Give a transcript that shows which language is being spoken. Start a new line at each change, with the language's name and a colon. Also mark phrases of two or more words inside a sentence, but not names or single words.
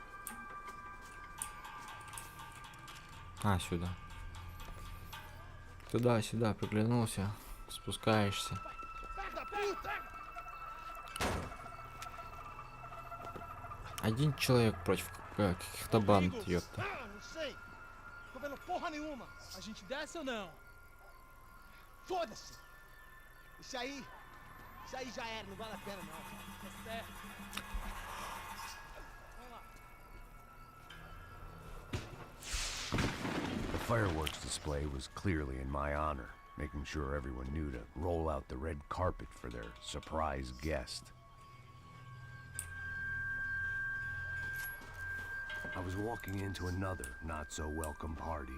Russian: А, сюда. Туда-сюда приглянулся. Спускаешься. Один человек против каких-то банд, ёпта.
Portuguese: Porra nenhuma. A gente desce ou não? Foda-se. Isso aí já era, não vale a pena não. Tá certo.
English: The fireworks display was clearly in my honor, making sure everyone knew to roll out the red carpet for their surprise guest. I was walking into another not-so-welcome party.